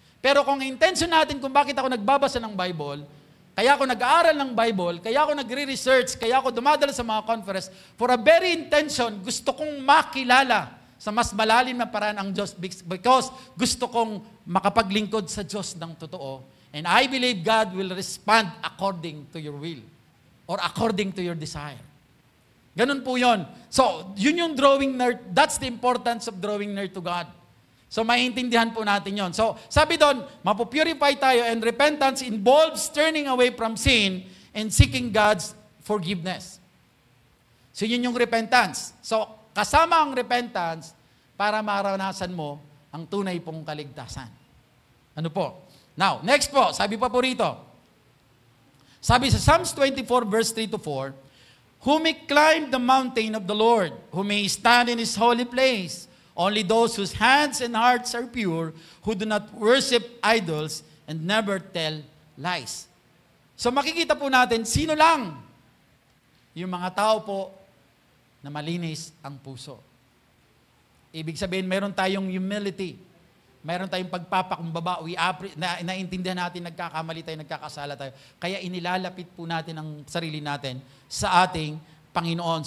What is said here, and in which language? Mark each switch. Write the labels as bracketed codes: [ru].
[tl] Pero kung intention natin kung bakit ako nagbabasa ng Bible, kaya ako nag-aaral ng Bible, kaya ako nagre-research, kaya ako dumadala sa mga conference, [en] for a very intention, [tl] gusto kong makilala sa mas malalim na paraan ang Diyos because gusto kong makapaglingkod sa Diyos ng totoo. [en] And I believe God will respond according to your will or according to your desire. [tl] Ganun po yun. [en] So, yun yung drawing near, that's the importance of drawing near to God. So, [tl] maintindihan po natin yon. [en] So, sabi doon, mapupurify tayo and repentance involves turning away from sin and seeking God's forgiveness. [tl] So, yun yung repentance. So, kasama ang repentance para maranasan mo ang tunay pong kaligtasan. Ano po? Now, next po, sabi pa po rito. [en] Sabi sa Psalms 24 verse 3-4, who may climb the mountain of the Lord, who may stand in His holy place, only those whose hands and hearts are pure, who do not worship idols and never tell lies. [tl] So makikita po natin, sino lang? Yung mga tao po na malinis ang puso. Ibig sabihin, meron tayong humility. Meron tayong pagpapakumbaba. Naintindihan natin, nagkakamali tayo, nagkakasala tayo. Kaya inilalapit po natin ang sarili natin sa ating Panginoon.